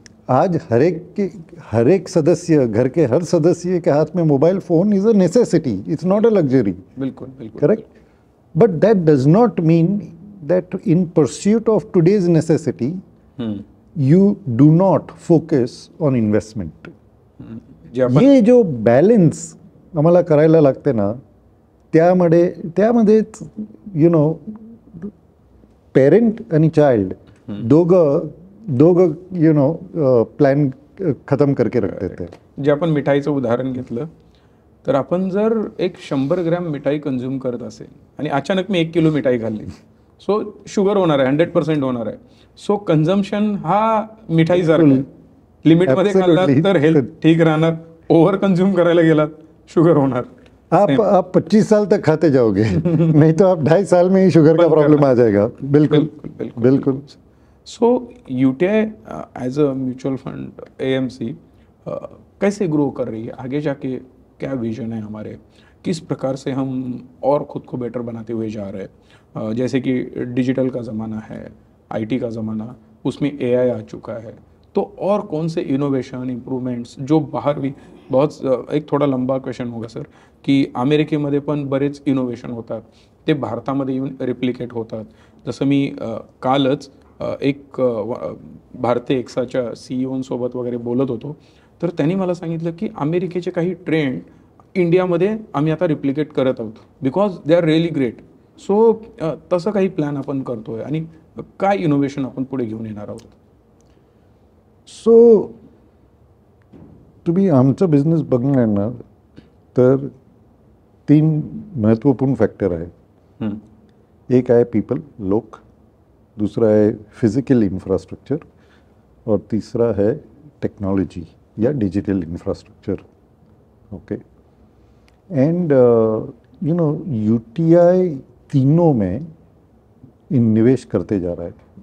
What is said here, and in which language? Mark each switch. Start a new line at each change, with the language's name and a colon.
Hindi: आज हर एक सदस्य, घर के हर सदस्य के हाथ में mobile phone
English: Is a necessity, it's not a luxury.
Hindi: बिल्कुल बिल्कुल. Correct.
English: But that does not mean that in pursuit of today's necessity you do not focus on investment.
Marathi: जे आपण हे जो बॅलन्स आम्हाला करायला लागते ना, त्यामध्येच यु नो पेरेंट आणि चाइल्ड दोघं यु नो प्लॅन
Hindi: खतम करके रखते थे.
Marathi: जे आपण मिठाईचं उदाहरण घेतलं तर आपण जर एक 100 ग्रॅम मिठाई कंझ्युम करत असेल आणि अचानक मी 1 किलो मिठाई खाल्ली, सो शुगर होणार आहे, 100% होणार आहे. सो कन्झम्पशन हा मिठाई सारखं लिमिटमध्ये खाल्ला तर हेल्थ ठीक राहणार, ओव्हर कंझ्युम करायला गेलात शुगर होणार.
Hindi: आप 25 साल तक खाते जाओगे नहीं तो आप 2.5 साल में ही शुगर का प्रॉब्लम आ जाएगा. बिल्कुल बिल्कुल. सो UTI as a mutual fund AMC कैसे ग्रो कर रही है, आगे जाके क्या विजन है हमारे, किस प्रकार से हम और खुद को बेटर बनाते हुए जा रहे हैं. जैसे कि डिजिटल का ज़माना है, आईटी का ज़माना, उसमें एआई आ चुका है, तो और कौन से इनोवेशन इम्प्रूव्हमेंट्स जो बाहेर भी बहुत एक थोडा लंबा क्वेश्चन होगा सर,
Marathi: की अमेरिकेमध्ये पण बरेच इनोव्हेशन होतात, ते भारतामध्ये येऊन रिप्लिकेट होतात. जसं मी कालच एक भारतीय एक्साच्या सीईओंसोबत वगैरे बोलत होतो, तर त्यांनी मला सांगितलं की अमेरिकेचे काही ट्रेंड इंडियामध्ये आम्ही आता रिप्लिकेट करत आहोत
English: Because they are really great.
Marathi: So तसं काही प्लॅन आपण करतोय आणि काय इनोव्हेशन आपण पुढे घेऊन येणार आहोत. सो तुम्ही आमचा बिझनेस बघणार ना तर 3 महत्त्वपूर्ण फॅक्टर आहे. एक आहे पीपल, लोक,
Hindi: दूसरा है फिजिकल इंफ्रास्ट्रक्चर और तीसरा है टेक्नोलॉजी या digital infrastructure. Okay. And you know UTI तीनों में निवेश करते जा रहा है.